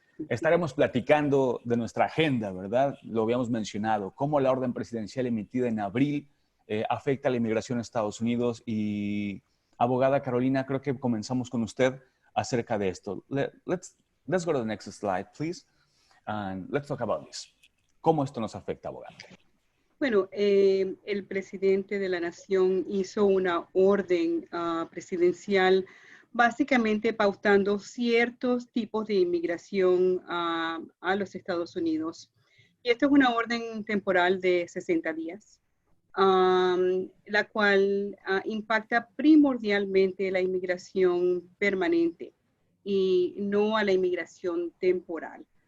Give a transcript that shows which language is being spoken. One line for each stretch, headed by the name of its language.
Spanish: Estaremos platicando de nuestra agenda, ¿verdad? Lo habíamos mencionado, cómo la orden presidencial emitida en abril afecta a la inmigración a Estados Unidos. Y, abogada Carolina, creo que comenzamos con usted acerca de esto.
English: Let's go to the next slide, please. And let's talk about this.
Spanish: ¿Cómo esto nos afecta, abogada? Bueno, el presidente de la nación hizo una orden presidencial básicamente pautando ciertos tipos de inmigración a los Estados Unidos. Y esto es una orden temporal de 60 días, la cual impacta primordialmente la inmigración permanente y no a la inmigración temporal.